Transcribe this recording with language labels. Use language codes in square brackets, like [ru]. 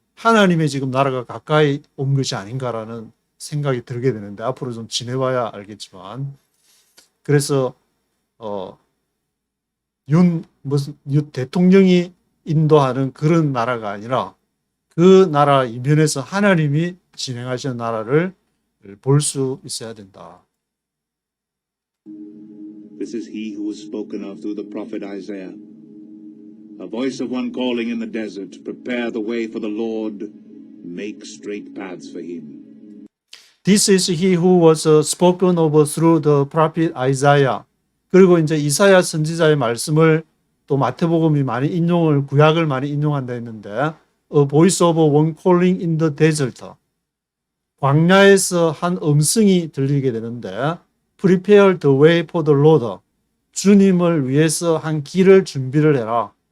[ko] 하나님의 지금 나라가 가까이 온 것이 아닌가라는 생각이 들게 되는데 앞으로 좀 지내봐야 알겠지만 그래서 윤 대통령이 인도하는 그런 나라가 아니라 그 나라 이면에서 하나님이 진행하시는 나라를 볼 수 있어야 된다. [en] This is he who was spoken of through the prophet Isaiah. A voice of one calling in the desert, prepare the way for the Lord, make straight paths for him. This is he who was spoken of through the prophet Isaiah. [ko] 그리고 이제 이사야 선지자의 말씀을 또 마태복음이 많이 구약을 많이 인용한다 했는데 [en] A voice of one calling in the desert. [ko] 광야에서 한 음성이 들리게 되는데 [en] Prepare the way for the Lord. [ko] 주님을 위해서 한 길을 준비를 해라.